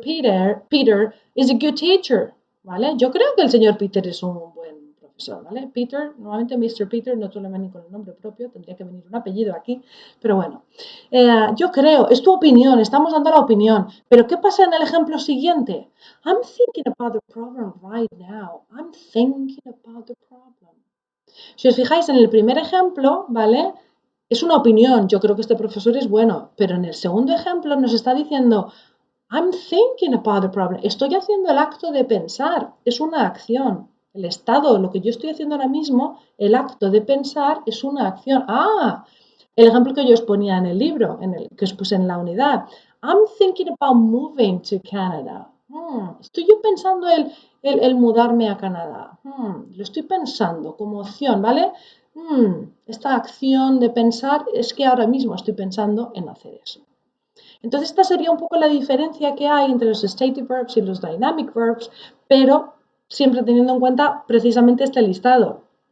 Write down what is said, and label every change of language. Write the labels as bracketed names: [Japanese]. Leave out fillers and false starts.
[English] Peter is a good teacher, [Spanish] ¿vale? Yo creo que el señor Peter es un buen profesor, ¿vale? Peter, normalmente Mr. Peter no suele venir con el nombre propio, tendría que venir un apellido aquí, pero bueno. Yo creo, es tu opinión, estamos dando la opinión, pero ¿qué pasa en el ejemplo siguiente? [English] I'm thinking about the problem right now. I'm thinking about the problem. [Spanish] Si os fijáis en el primer ejemplo, ¿vale? Es una opinión, yo creo que este profesor es bueno, pero en el segundo ejemplo nos está diciendo, [English] I'm thinking about the problem. [Spanish] Estoy haciendo el acto de pensar, es una acción. El estado, lo que yo estoy haciendo ahora mismo, el acto de pensar es una acción. Ah, el ejemplo que yo os ponía en el libro, que os puse en la unidad. [English] I'm thinking about moving to Canada. [Spanish] Estoy yo pensando el mudarme a Canadá. Lo estoy pensando como opción, ¿vale? Esta acción de pensar es que ahora mismo estoy pensando en hacer eso. Entonces, esta sería un poco la diferencia que hay entre los stative verbs y los dynamic verbs, pero siempre teniendo en cuenta precisamente este listado.